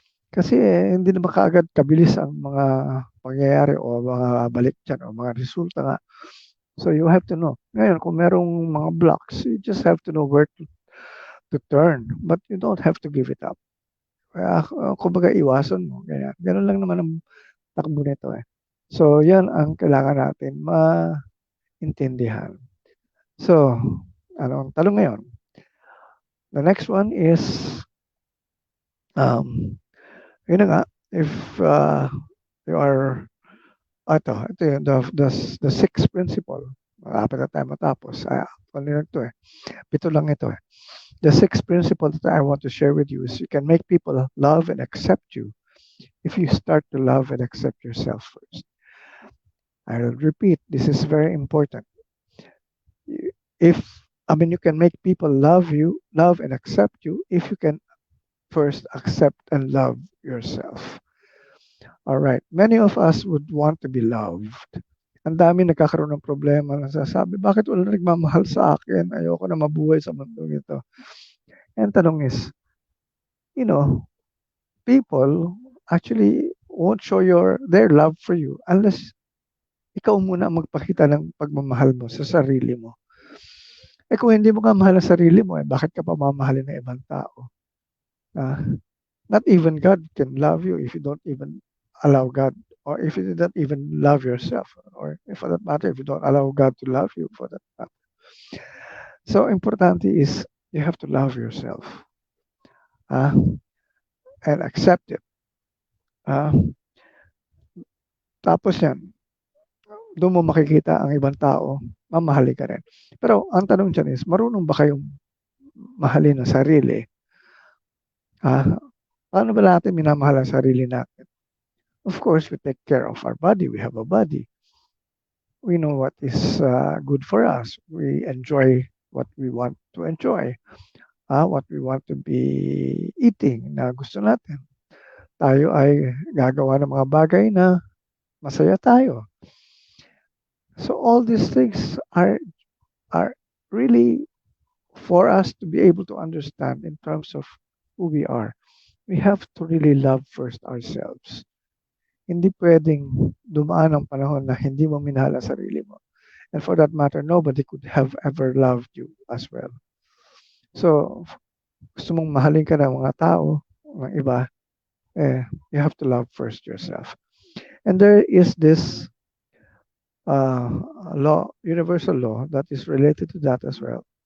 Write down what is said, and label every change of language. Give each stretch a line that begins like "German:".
Filipino: Kasi hindi naman kaagad kabilis ang mga pangyayari o mga balik dyan o mga resulta nga.
English: So you have to know.
Filipino: Ngayon, kung merong mga blocks,
English: you just have to know where to turn. But you don't have to give it up.
Filipino: Kaya, kumbaga, iwasan mo. Ganyan. Ganun lang naman ang takbo nito eh. So, yan ang kailangan natin maintindihan.
English: So,
Filipino: anong tanong ngayon?
English: The next one is,
Filipino: yun na nga,
English: if you are,
Filipino: ito yun,
English: the sixth principle.
Filipino: Apat na tayo matapos. Kanina to eh. Pito lang ito eh.
English: The sixth principle that I want to share with you is you can make people love and accept you if you start to love and accept yourself first. I will repeat, this is very important. You can make people love and accept you if you can first accept and love yourself. All right. Many of us would want to be loved.
Filipino: Ang dami nagkakaroon ng problema na sasabi, bakit wala nagmamahal sa akin? Ayoko na mabuhay sa mundong ito.
English: And tanong is, people actually won't show their love for you unless
Filipino: ikaw muna ang magpakita ng pagmamahal mo sa sarili mo. Kung hindi mo ka mahal ang sarili mo, bakit ka pa mamahalin ng ibang tao?
English: Not even God can love you if you don't even allow God, or if you don't even love yourself, or if for that matter, if you don't allow God to love you for that matter. So, importante is you have to love yourself and accept it.
Filipino: Tapos yan, doon mo makikita ang ibang tao, mamahalin ka rin. Pero ang tanong dyan is, marunong ba kayong mahalin ang sarili? Paano ba natin minamahal ang sarili natin?
English: Of course, we take care of our body. We have a body. We know what is good for us. We enjoy what we want to enjoy. What we want to be eating
Filipino: na gusto natin. Tayo ay gagawa ng mga bagay na masaya tayo.
English: So all these things are really for us to be able to understand in terms of who we are. We have to really love first ourselves.
Filipino: hindi pwedeng dumaan ang panahon na hindi mo minahal ang sarili mo.
English: And for that matter, nobody could have ever loved you as well.
Filipino: So, gusto mong mahalin ka ng mga tao, ng iba,
English: you have to love first yourself. And there is this uh, law, universal law, that is related to that as well.